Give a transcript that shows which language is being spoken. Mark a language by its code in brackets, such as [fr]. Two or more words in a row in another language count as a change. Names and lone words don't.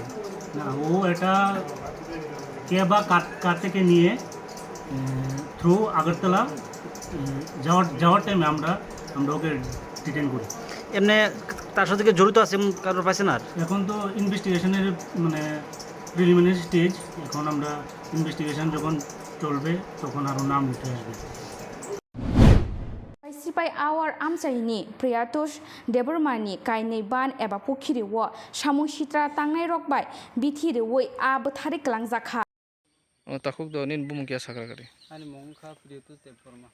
[bn] না ও এটা কে বা কার থেকে নিয়ে থ্রু আগরতলা যাওয়ার টাইমে আমরা ওকে ডিটেন করি এমনি তার সাথে কি জড়িত আছে কারোর পাইছে না এখন তো ইনভেস্টিগেশনের মানে [en] preliminary stage [bn] এখন আমরা ইনভেস্টিগেশন যখন চলবে তখন আরও নাম উঠে আসবে [trp] Sipai awar amchaini Priyatosh Debbarmani kainei ban eba pukhiri wo samung sitra tangnai rokbai bithiri woi a bthari klangjakha takuk do nin bumung kya sakra gari ani mongkha Priyatosh Debbarma